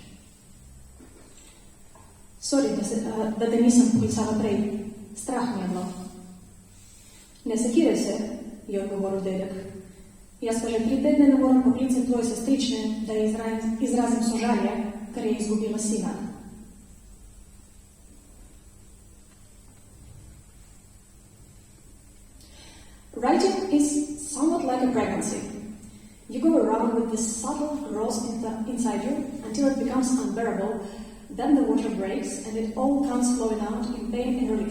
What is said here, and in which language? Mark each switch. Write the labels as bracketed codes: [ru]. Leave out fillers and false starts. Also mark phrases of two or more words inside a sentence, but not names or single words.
[sl] Sorry, da te nisem poklicala prej. Strah mi je bilo. Ne sekiraj se, je odgovoril dedek. Jaz pa že 3 tedne ne moram poklicati tvoje sestrične, da izrazim sožalje, ker je izgubila sina. [en] Writing is somewhat like a pregnancy. You go around with this subtle growth inside you until it becomes unbearable, then the water breaks and it all comes flowing out in pain and relief.